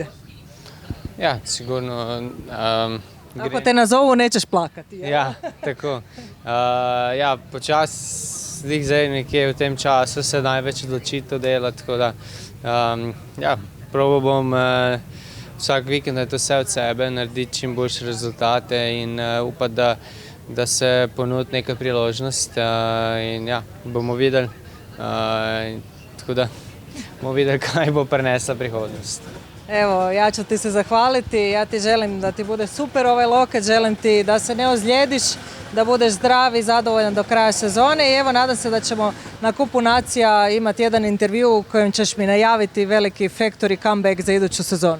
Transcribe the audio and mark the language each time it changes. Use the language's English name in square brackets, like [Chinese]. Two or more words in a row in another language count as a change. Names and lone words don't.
[Slovenian] Ja, sigurno. [Croatian] Ako te nazovu nećeš plakati. [Slovenian] Ja, tako. Ja, počas zdaj nekje v tem času se največ odločitev dela, tako da ja, probal bom vsak vikend, da je to vse od sebe, narediti čim boljše rezultate in upati, da se ponudi neka priložnost in ja, bomo videli, tako da bomo videli, kaj bo prinesla prihodnost. [Croatian] Evo, ja ću ti se zahvaliti, ja ti želim da ti bude super ovaj Loket, želim ti da se ne ozlijediš, da budeš zdrav i zadovoljan do kraja sezone i evo nadam se da ćemo na Kupu nacija imati jedan intervju u kojem ćeš mi najaviti veliki [English] factory comeback [Croatian] za iduću sezonu.